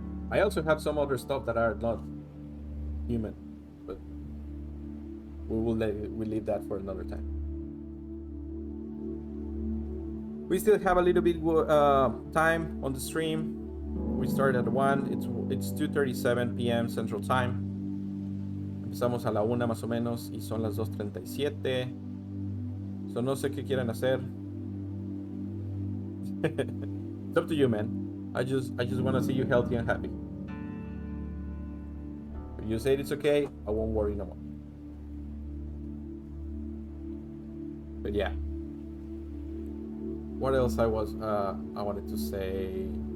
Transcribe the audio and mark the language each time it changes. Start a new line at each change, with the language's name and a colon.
English: I also have some other stuff that are not human, but we leave that for another time. We still have a little bit time on the stream. We started at 1. It's 2:37 p.m. Central Time.
Spanish: Empezamos a la 1 más o menos y son las 2:37. So no sé qué quieren hacer.
English: It's up to you, man. I just want to see you healthy and happy. If you say it's okay, I won't worry no more. But yeah. What else I wanted to say?